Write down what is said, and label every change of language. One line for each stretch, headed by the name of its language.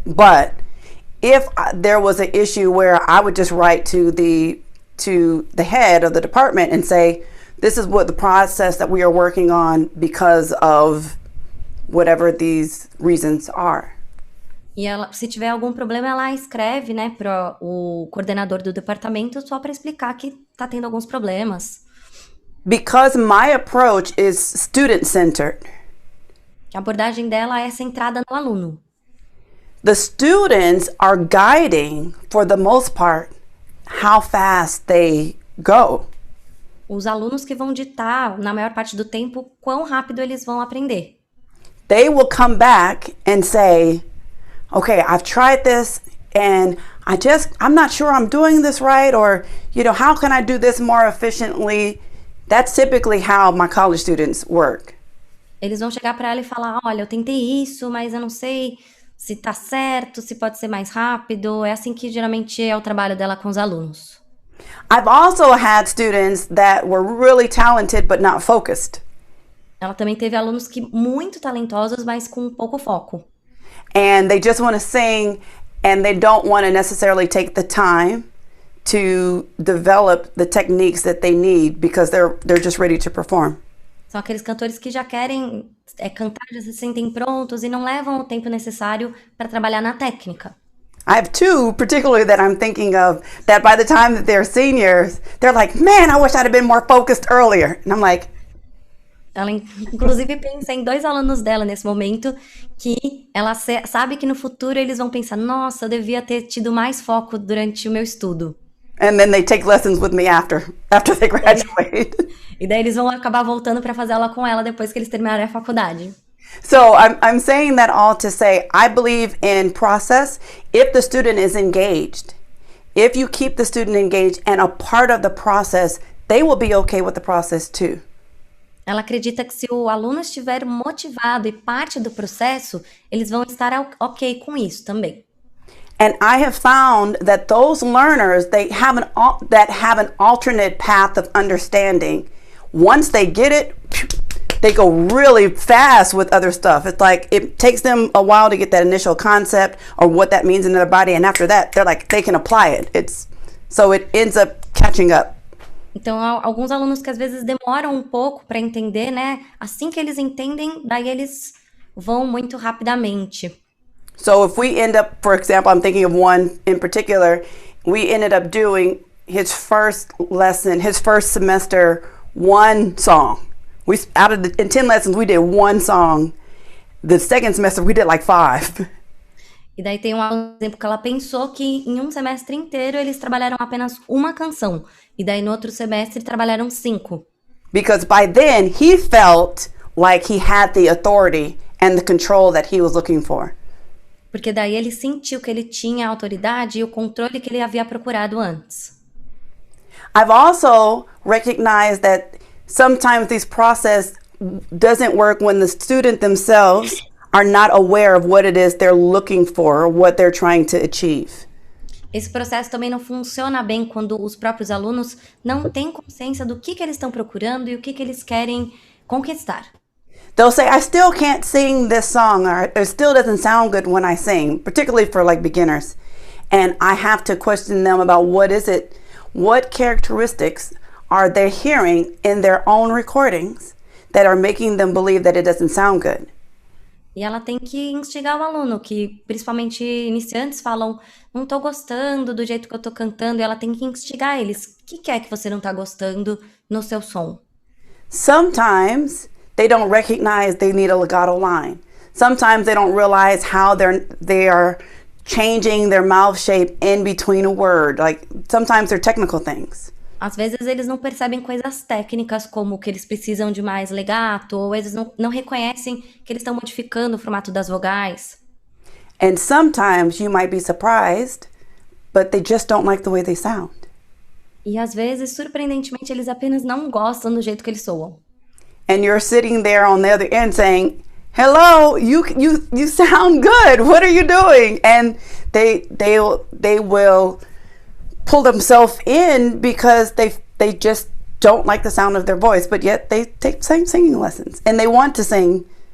English: But if there was an issue where I would just write to the head of the department and say, this is what the process that we are working on because of whatever these reasons are.
Portuguese: E ela, se tiver algum problema, ela escreve, para o coordenador do departamento só para explicar que está tendo alguns problemas.
English: Because my approach is student-centered.
Portuguese: A abordagem dela é centrada no aluno.
English: The students are guiding, for the most part, how fast they go.
Portuguese: Os alunos que vão ditar, na maior parte do tempo, quão rápido eles vão aprender.
English: They will come back and say, okay, I've tried this and I'm not sure I'm doing this right, or, how can I do this more efficiently? That's typically how my college students work.
Portuguese: Eles vão chegar para ela e falar, olha, eu tentei isso, mas eu não sei se tá certo, se pode ser mais rápido. É assim que geralmente é o trabalho dela com os alunos.
English: I've also had students that were really talented but not focused.
Portuguese: Ela também teve alunos muito talentosos, mas com pouco foco.
English: And they just want to sing and they don't want to necessarily take the time to develop the techniques that they need because they're just ready to perform.
Portuguese: São aqueles cantores que já querem cantar, já se sentem prontos e não levam o tempo necessário para trabalhar na técnica.
English: I have two particularly that I'm thinking of that by the time that they're seniors, they're like, man, I wish I'd have been more focused earlier. And I'm like,
Portuguese: Ela, inclusive, pensa em dois alunos dela nesse momento que ela sabe que no futuro eles vão pensar, nossa, eu devia ter tido mais foco durante o meu estudo.
English: and then they take lessons with me after they graduate.
Portuguese: E daí eles vão acabar voltando para fazer aula com ela depois que eles terminarem a faculdade.
English: So I'm saying that all to say, I believe in process if the student is engaged. If you keep the student engaged and a part of the process, they will be okay with the process too.
Portuguese: Ela acredita que se o aluno estiver motivado e parte do processo, eles vão estar ok com isso também.
English: And I have found that those learners that have an alternate path of understanding, once they get it, they go really fast with other stuff. It's like it takes them a while to get that initial concept or what that means in their body, and after that, they're like they can apply it. So it ends up catching up.
Portuguese: Então, alguns alunos que às vezes demoram um pouco para entender, né? Assim que eles entendem, daí eles vão muito rapidamente.
English: So if we end up, for example, I'm thinking of one in particular, we ended up doing his first lesson, his first semester, one song. In 10 lessons, we did one song. The second semester, we did like 5.
Portuguese: E daí tem um aluno, por exemplo, que ela pensou que em um semestre inteiro eles trabalharam apenas uma canção. E daí no outro semestre trabalharam 5.
English: Because by then, he felt like he had the authority and the control that he was looking for.
Portuguese: Porque daí ele sentiu que ele tinha a autoridade e o controle que ele havia procurado antes.
English: I've also recognized that sometimes this process doesn't work when the student themselves are not aware of what it is they're looking for or what they're trying to achieve.
Portuguese: Esse processo também não funciona bem quando os próprios alunos não têm consciência do que eles estão procurando e o que eles querem conquistar.
English: They'll say, I still can't sing this song, or it still doesn't sound good when I sing, particularly for like beginners. And I have to question them about what characteristics are they hearing in their own recordings that are making them believe that it doesn't sound good.
Portuguese: E ela tem que instigar o aluno, que principalmente iniciantes falam, não tô gostando do jeito que eu tô cantando, e ela tem que instigar eles. O que é que você não tá gostando no seu som?
English: Sometimes they don't recognize they need a legato line. Sometimes they don't realize how they are changing their mouth shape in between a word. Like sometimes they're technical things.
Portuguese: Às vezes eles não percebem coisas técnicas, como que eles precisam de mais legato, ou eles não reconhecem que eles estão modificando o formato das vogais.
English: And sometimes you might be surprised, but they just don't like the way they sound.
Portuguese: E às vezes, surpreendentemente, eles apenas não gostam do jeito que eles soam.
English: And you're sitting there on the other end saying, hello, you sound good. What are you doing? And they will pull themselves in because they just don't like the sound of their voice, but yet they take singing lessons and they want to sing.